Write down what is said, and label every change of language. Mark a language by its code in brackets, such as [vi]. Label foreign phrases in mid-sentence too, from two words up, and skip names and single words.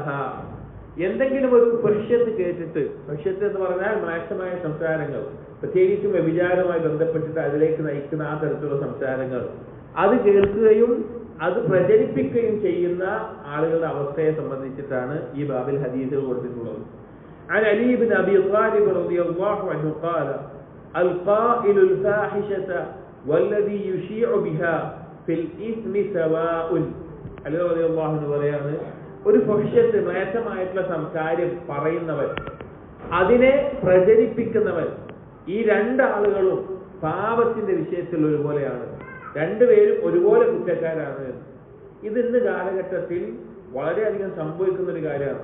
[ml] എന്തെങ്കിലും ഒരു ഫഹിശത്ത് കേട്ടിട്ട്, ഫഹിശത്ത് എന്ന് പറഞ്ഞാൽ മോശമായ സംസാരങ്ങൾ, പ്രത്യേകിച്ചും വ്യഭിചാരവുമായി ബന്ധപ്പെട്ടിട്ട് അതിലേക്ക് നയിക്കുന്ന ആ തരത്തിലുള്ള സംസാരങ്ങൾ, അത് കേൾക്കുകയും അത് പ്രചരിപ്പിക്കുകയും ചെയ്യുന്ന ആളുകളുടെ അവസ്ഥയെ സംബന്ധിച്ചിട്ടാണ് ഈ ബാബിൽ ഹദീസുകൾ കൊടുത്തിട്ടുള്ളത്. [ar] عن علي بن أبي طالب رضي الله عنه قال القائل الفاحشة والذي يشيع بها في الإثم سواء. [ml] അലി [ar] رضي الله عنه [ml] പറയാണ്, ഒരു ഫഹിശത്ത്, മ്ലേച്ഛമായിട്ടുള്ള കാര്യം പറയുന്നവൻ, അതിനെ പ്രചരിപ്പിക്കുന്നവൻ, ഈ രണ്ടാളുകളും പാപത്തിന്റെ വിഷയത്തിൽ ഒരുപോലെയാണ്. രണ്ടുപേരും ഒരുപോലെ കുറ്റക്കാരാണ്. ഇത് ഇന്ന് കാലഘട്ടത്തിൽ വളരെയധികം സംഭവിക്കുന്ന ഒരു കാര്യമാണ്.